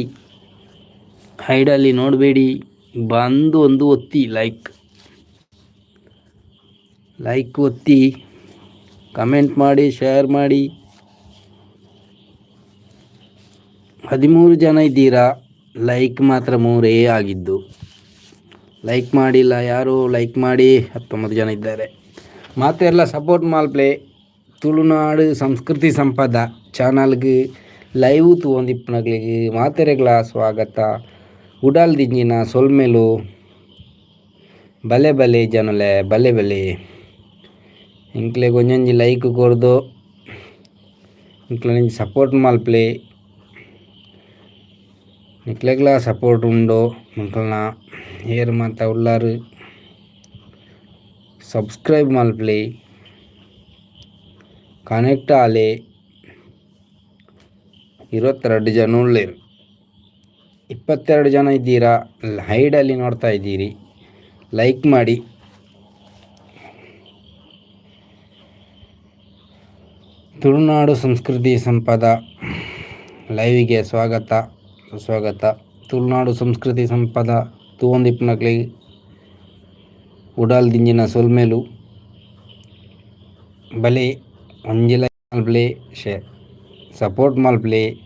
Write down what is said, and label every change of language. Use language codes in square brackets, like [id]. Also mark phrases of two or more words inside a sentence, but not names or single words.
[kn] ಹೈಡಲ್ಲಿ ನೋಡಬೇಡಿ, ಬಂದು ಒಂದು ಒತ್ತಿ ಲೈಕ್ ಒತ್ತಿ, ಕಮೆಂಟ್ ಮಾಡಿ, ಶೇರ್ ಮಾಡಿ. 13 ಜನ ಇದ್ದೀರಾ, ಲೈಕ್ ಮಾತ್ರ 3 ಆಗಿದ್ದು. ಲೈಕ್ ಮಾಡಿಲ್ಲ ಯಾರು, ಲೈಕ್ ಮಾಡಿ. 19 ಜನ ಇದ್ದಾರೆ. [tcy] ಮಾತೆಲ್ಲ ಸಪೋರ್ಟ್ ಮಾಲ್ಪ್ಲೆ. ತುಳುನಾಡು ಸಂಸ್ಕೃತಿ ಸಂಪದ ಚಾನಲ್ಗೆ ಲೈವ್ ತೂಂದಿಪ್ಪನಗಳಿಗೆ ಮಾತೆರೆಗಳ ಸ್ವಾಗತ. ಉಡಾಲ್ ದಿಂಜಿನ ಸೊಲ್ಮೆಲು ಬಲೆ ಬಲೆ ಜನಲೆ ಬಲೆ ಬಲೆ ಇಂಕ್ಲೆ ಕೊಂಚಂಜಿ ಲೈಕ್ ಕೊರ್ದು ಇಂಕ್ಲೆ ಸಪೋರ್ಟ್ ಮಾಲ್ಪ್ಲೆ. ನಿಕ್ಲೆಗ್ಲ ಸಪೋರ್ಟ್ ಉಂಡು ಮಕ್ಕಳನ್ನ ಏರ್ ಮಾತ ಉಳ್ಳಾರು ಸಬ್ಸ್ಕ್ರೈಬ್ ಮಾಲ್ಪ್ಲೆ, ಕನೆಕ್ಟ್ ಆಲೆ. [kn] 22 ಜನ ಉಳ್ಳೇರು, 22 ಜನ ಇದ್ದೀರಾ, ಹೈಡಲ್ಲಿ ನೋಡ್ತಾ ಇದ್ದೀರಿ. ಲೈಕ್ ಮಾಡಿ. ತುಳುನಾಡು ಸಂಸ್ಕೃತಿ ಸಂಪದ ಲೈವಿಗೆ ಸ್ವಾಗತ ಸುಸ್ವಾಗತ. [tcy] ತುಳುನಾಡು ಸಂಸ್ಕೃತಿ ಸಂಪದ ತೂವೊಂದಿಪ್ಪನಕ್ಲೆ ಉಡಾಲ್ ದಿಂಜಿನ ಸೊಲ್ಮೇಲು ಬಲೆ ಒಂಜಿ ಲೈಕ್ ಮಲ್ಪ್ಲೆ, ಸಪೋರ್ಟ್ ಮಲ್ಪ್ಲೆ.